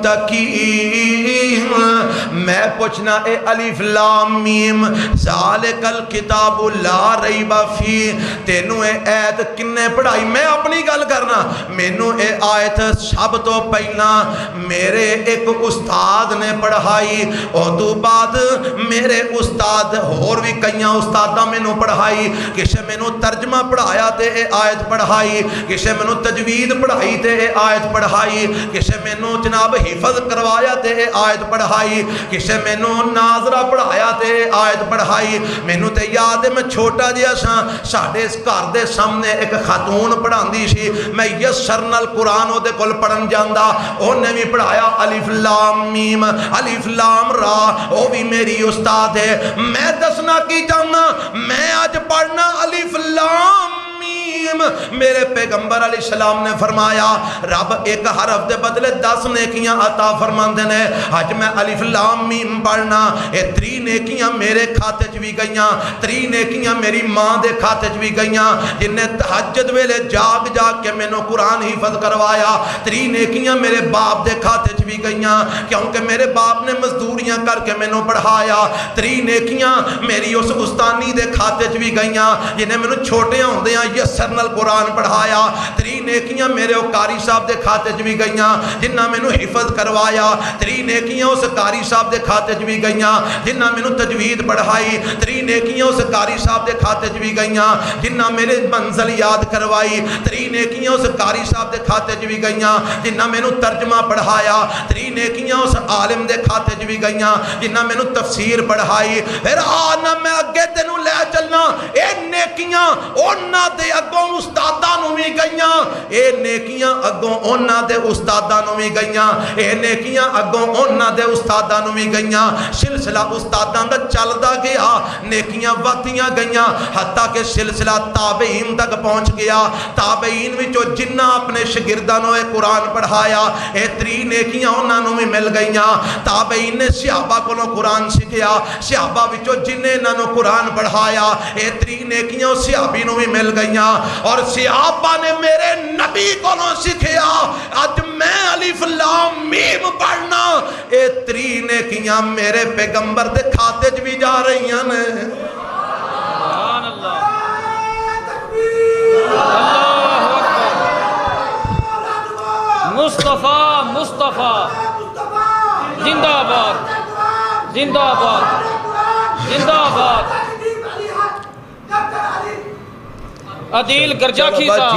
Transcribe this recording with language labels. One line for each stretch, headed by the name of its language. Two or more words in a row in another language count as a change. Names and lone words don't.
Punjabi: میں پوچھنا اے
Arabic: الف لام میم ذالک الکتاب لا ریب فیہ
Punjabi: تینوں اے آیت کنے پڑھائی میں اپنی گل کرنا مینوں اے آیت سب تو پہلا میرے ایک استاد نے پڑھائی اور تو بعد میرے استاد اور بھی کئیاں استادہ مینوں پڑھائی کسے مینوں ترجمہ پڑھایا تے اے آیت پڑھائی کسے مینوں تجوید پڑھائی تے اے آیت پڑھائی کسے مینوں جناب حفظ کروایا تے اے آیت پڑھائی کسے مینوں ناظرہ پڑھایا تے اے آیت پڑھائی مینوں تے یاد ہے میں چھوٹا جیا سا ساڑھے اس گھر دے سامنے ایک خاتون پڑھاندی سی میں یسرنا القرآن او دے کول پڑھن جاندا انہیں بھی پڑھایا
Arabic: الف لام میم الف لام را
Punjabi: او بھی میری استاد ہے میں دسنا کی جانا میں آج پڑھنا
Arabic: الف لام
Punjabi: میرے پیغمبر علیہ السلام نے فرمایا رب ایک حرف دے بدلے 10 نیکیاں عطا فرماندے نے آج میں
Arabic: الف لام میم
Punjabi: پڑھنا اے 3 نیکیاں میرے کھاتے چ بھی گئیاں 3 نیکیاں میری ماں دے کھاتے چ بھی گئیاں جن نے تہجد ویلے جاگ جاگ کے مینوں قرآن حفظ کروایا 3 نیکیاں میرے باپ دے کھاتے چ بھی گئیاں کیونکہ میرے باپ نے مزدوریاں کر کے مینوں پڑھایا 3 نیکیاں میری اس استانی دے کھاتے چ بھی گئیاں جنہیں مینوں چھوٹے ہوندیاں یسرنا القرآن پڑھایا 3 نیکیاں میرے قاری صاحب دے کھاتے چ بھی گئیاں جنہاں مینوں حفظ کروایا 3 نیکیاں اس قاری صاحب دے کھاتے چ بھی گئیاں جنہاں مینوں تجوید پڑھائی 3 نیکیاں اس قاری صاحب دے کھاتے چ بھی گئیاں جنہاں میرے منزل یاد کروائی 3 نیکیاں اس قاری صاحب دے کھاتے چ بھی گئیاں جنہاں مینوں ترجمہ پڑھایا 3 نیکیاں اس عالم دے کھاتے چ بھی گئیاں جنہاں مینوں تفسیر پڑھائی پھر آنا میں اگے تینوں لے چلنا اے نیکیاں انہاں دے اگوں استاداں نوں بھی گئیاں اے نیکیاں اگوں انہاں دے استاداں نوں بھی گئیاں اے نیکیاں اگوں انہاں دے استاداں نوں بھی گئیاں سلسلہ استاداں دا چلدا گیا نیکیاں ودیاں گئیاں حتیٰ کہ سلسلہ تابعین تک پہنچ گیا تابعین وچوں جنہ اپنے شاگرداں نوں اے قرآن پڑھایا اے 3 نیکیاں انہاں نوں بھی مل گئیاں تابعین نے صحابہ کولوں قرآن سیکھیا صحابہ وچوں جنہ انہاں نوں قرآن پڑھایا اے 3 نیکیاں صحابی نوں بھی مل گئیاں اور صحابہ نے میرے نبی کو سکھیا آج میں بیٹیاں میرے پیغمبر دے کھاتے چ بھی جا رہی ہیں
Arabic: سبحان اللہ اللہ اکبر
Urdu: مصطفیٰ مصطفیٰ زندہ آباد زندہ آباد زندہ آباد عدیل گرجاکی صاحب